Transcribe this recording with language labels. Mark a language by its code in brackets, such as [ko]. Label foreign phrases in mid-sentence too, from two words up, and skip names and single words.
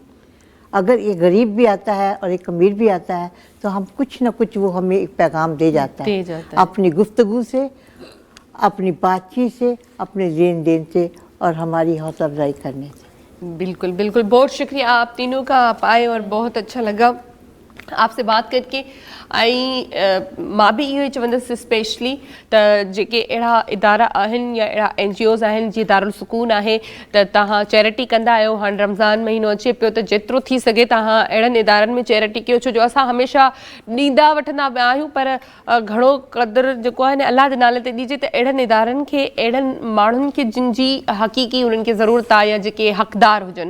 [ur] اگر ایک غریب بھی آتا ہے اور ایک امیر بھی آتا ہے تو ہم کچھ نہ کچھ وہ ہمیں ایک پیغام دے جاتا ہے, اپنی گفتگو سے, اپنی بات چیت سے, اپنے لین دین سے اور ہماری حوصلہ افزائی کرنے سے. بالکل بالکل, بہت شکریہ آپ تینوں کا, آپ آئے اور بہت اچھا لگا آپ سے بات کر کے. [sd] मां बि इहो ई चवंदसि स्पेशली त जेके अहिड़ा इदारा आहिनि या अहिड़ा NGOs आहिनि जीअं दारुल सुकून आहे त तव्हां चैरिटी कंदा आहियो. हाणे रमज़ान महीनो अचे पियो त जेतिरो थी सघे तव्हां अहिड़नि इदारनि में चैरिटी कयो, छो जो असां हमेशह ॾींदा वठंदा पिया आहियूं पर घणो क़दुरु जेको आहे न अलाह जे नाले ते ॾिजे त अहिड़नि इदारनि खे, अहिड़नि माण्हुनि खे जिन जी हक़ीक़ी उन्हनि खे ज़रूरत आहे या जेके हक़दार हुजनि.